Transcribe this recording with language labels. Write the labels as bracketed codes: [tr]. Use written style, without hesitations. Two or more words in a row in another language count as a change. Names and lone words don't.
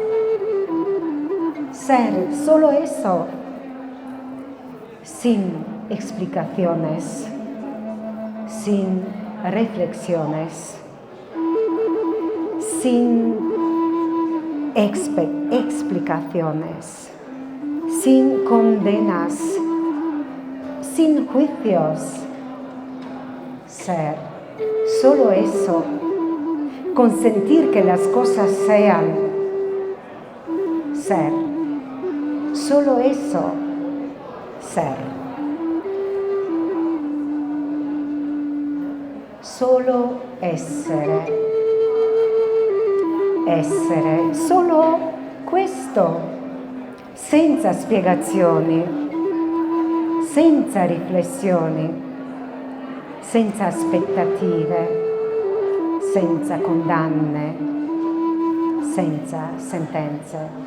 [es] Ser, solo eso, sin explicaciones, sin reflexiones, sin explicaciones, sin condenas, sin juicios. Ser, solo eso, consentir que las cosas sean. Ser, solo eso, ser. [it] Solo essere, essere, solo questo, senza spiegazioni, senza riflessioni, senza aspettative, senza condanne, senza sentenze.